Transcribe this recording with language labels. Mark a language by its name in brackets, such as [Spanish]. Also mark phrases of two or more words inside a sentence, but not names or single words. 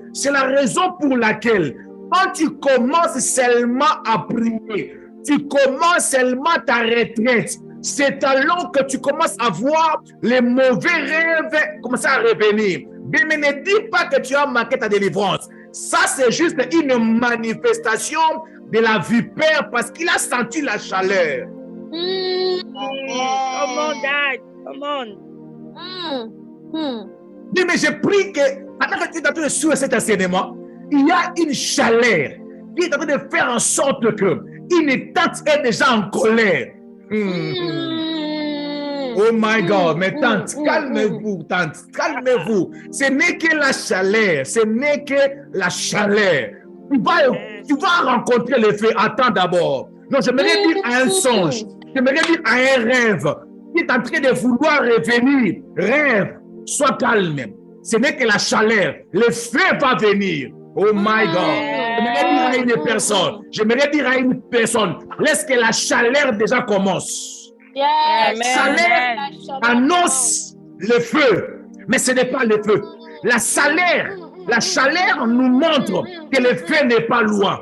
[French] C'est la raison pour laquelle quand tu commences seulement à prier, tu commences seulement ta retraite, c'est alors que tu commences à voir les mauvais rêves commencer à revenir. Mais ne dis pas que tu as manqué ta délivrance. Ça, c'est juste une manifestation de la vipère parce qu'il a senti la chaleur. [English] Come on, Dad. Come on. [French] Mais je prie que, pendant que tu es en train de suivre cet enseignement, il y a une chaleur qui est en train de faire en sorte que une tante est déjà en colère. [English] Oh my God, [French] mais tante, calmez-vous, tante, calmez-vous. Ce n'est que la chaleur, ce n'est que la chaleur. Tu vas rencontrer le feu. Attends d'abord. Non, j'aimerais dire à un songe, j'aimerais dire à un rêve qui est en train de vouloir revenir. Rêve, sois calme. Ce n'est que la chaleur. Le feu va venir. [English] Oh my God. [French] J'aimerais dire à une personne, laisse que la chaleur déjà commence. La chaleur annonce le feu, mais ce n'est pas le feu. La chaleur nous montre que le feu n'est pas loin.